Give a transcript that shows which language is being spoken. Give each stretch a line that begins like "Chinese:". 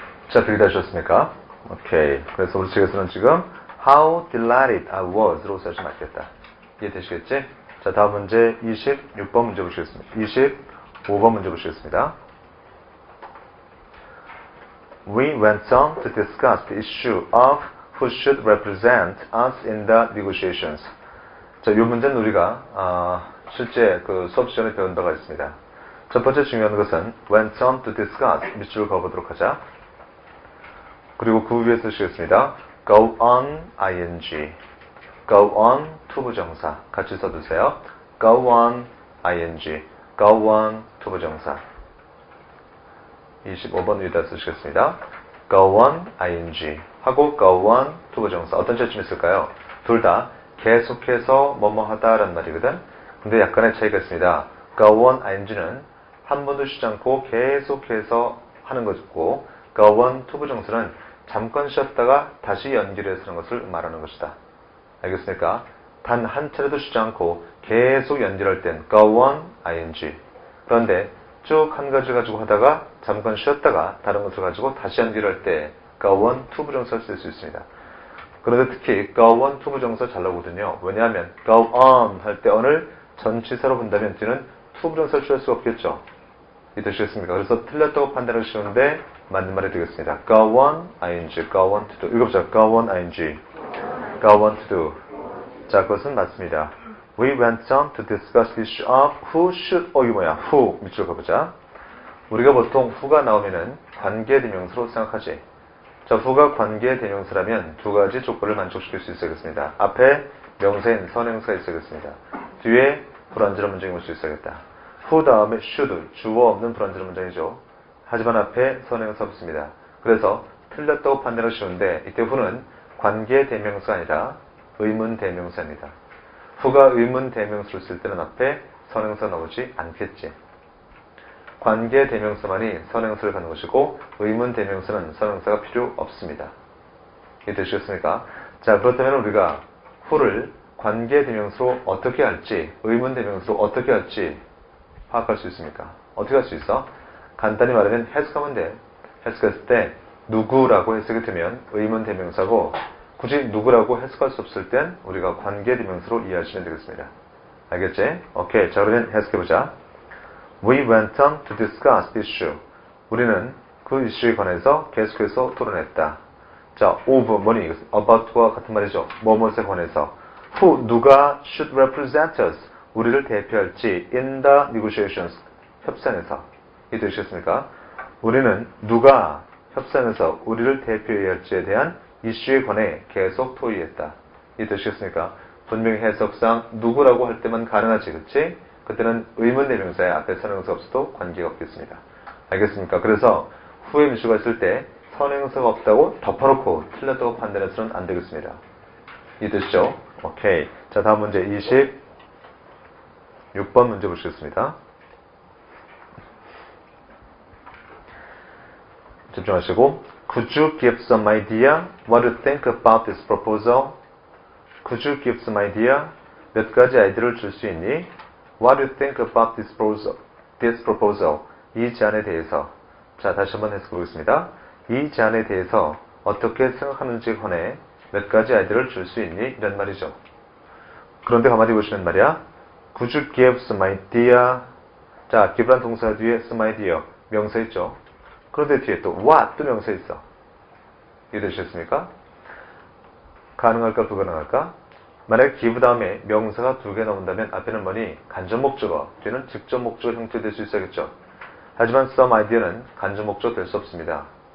Korean: 자, 들이다셨습니까? 오케이. 그래서 우리 책에서는 지금
English: How delighted I was
Korean: 로 써야지 맞겠다. 이해되시겠지? 자, 다음 문제 26번 문제 보시겠습니다. 25번 문제 보시겠습니다.
English: We went on to discuss the issue of who should represent us in the negotiations.
Korean: 자, 이 문제는 우리가 실제 그 수업 시간에 배운 바가 있습니다. 첫 번째 중요한 것은 went on to discuss 밑줄을 그어보도록 하자. 그리고 그 위에 쓰시겠습니다. go on ing, go on 투부정사 같이 써두세요. go on ing, go on 투부정사. 25번 위에다 쓰시겠습니다. go on ing 하고 go on 투부정사. 어떤 차이점이 있을까요? 둘 다 계속해서 뭐뭐 하다라는 말이거든. 근데 약간의 차이가 있습니다. go on ing는 한 번도 쉬지 않고 계속해서 하는 것이고 go on 투부정사는 잠깐 쉬었다가 다시 연결해서 하는 것을 말하는 것이다. 알겠습니까? 단 한 차례도 쉬지 않고 계속 연결할 땐 go on ing. 그런데 쭉 한 가지 가지고 하다가 잠깐 쉬었다가 다른 것을 가지고 다시 연결할 때 go on 투부정사를 쓸 수 있습니다. 그런데 특히 go on 투부정사 잘 나오거든요. 왜냐하면 go on 할 때 on을 전치사로 본다면 뒤는 투부정사를 취할 수가 없겠죠. 이해되시겠습니까? 그래서 틀렸다고 판단하기 쉬운데 맞는 말이 되겠습니다.
English: go on ing, go on to do.
Korean: 읽어보자.
English: go on ing, go on to do.
Korean: 자, 그것은 맞습니다.
English: We went on to discuss the issue of who should,
Korean: 이거 뭐야? who 밑줄 가보자. 우리가 보통 who가 나오면은 관계대명사로 생각하지. 자, who가 관계대명사라면 두 가지 조건을 만족시킬 수 있어야겠습니다. 앞에 명사인 선행사가 있어야겠습니다. 뒤에 불완전한 문장이 올 수 있어야겠다. who 다음에 should, 주어 없는 불완전한 문장이죠. 하지만 앞에 선행사 없습니다. 그래서 틀렸다고 판단하기 쉬운데 이때 who는 관계대명사가 아니라 의문대명사입니다. who가 의문대명사를 쓸 때는 앞에 선행사 나오지 않겠지. 관계대명사만이 선행사를 갖는 것이고 의문대명사는 선행사가 필요 없습니다. 이해되시겠습니까? 자, 그렇다면 우리가 who를 관계대명사로 어떻게 할지 의문대명사로 어떻게 할지 파악할 수 있습니까? 어떻게 할 수 있어? 간단히 말하면 해석하면 돼. 해석했을 때 누구라고 해석이 되면 의문대명사고 굳이 누구라고 해석할 수 없을 땐 우리가 관계대명사로 이해하시면 되겠습니다. 알겠지? 오케이. 자, 그러면 해석해보자.
English: We went on to discuss the issue.
Korean: 우리는 그 이슈에 관해서 계속해서 토론했다. 자, of 뭐니? about와 같은 말이죠. 뭐뭐에 관해서.
English: Who,
Korean: 누가
English: should represent us.
Korean: 우리를 대표할지
English: in the negotiations.
Korean: 협상에서. 이해되셨습니까? 우리는 누가 협상에서 우리를 대표해야 할지에 대한 이슈에 관해 계속 토의했다. 이해되셨습니까? 분명히 해석상 누구라고 할 때만 가능하지, 그치? 그때는 의문 대명사에 앞에 선행사 없어도 관계가 없겠습니다. 알겠습니까? 그래서 후에 미수가 있을 때 선행사가 없다고 덮어놓고 틀렸다고 판단해서는 안 되겠습니다. 이해되시죠? 오케이. 자, 다음 문제 26번 문제 보시겠습니다. 집중하시고
English: Could you give some idea what you think about this proposal? Could you give some idea?
Korean: 몇 가지 아이디어를 줄 수 있니?
English: What do you think about this proposal?
Korean: 이 제안에 대해서. 자, 다시 한번 해석해 보겠습니다. 이 제안에 대해서 어떻게 생각하는지 관해 몇 가지 아이디어를 줄 수 있니? 이런 말이죠. 그런데 가만히 보시면 말이야.
English: Could you give some idea?
Korean: 자, give란 동사 뒤에 some idea. 명사 있죠. 그런데 뒤에 또 what 또 명사 있어. 이해되셨습니까? 가능할까 불가능할까? 만약에 give 다음에 명사가 두 개 나온다면 앞에는 뭐니? 간접 목적어, 뒤에는 직접 목적어 형태될 수 있어야겠죠. 하지만 some idea는 간접 목적어 될 수 없습니다.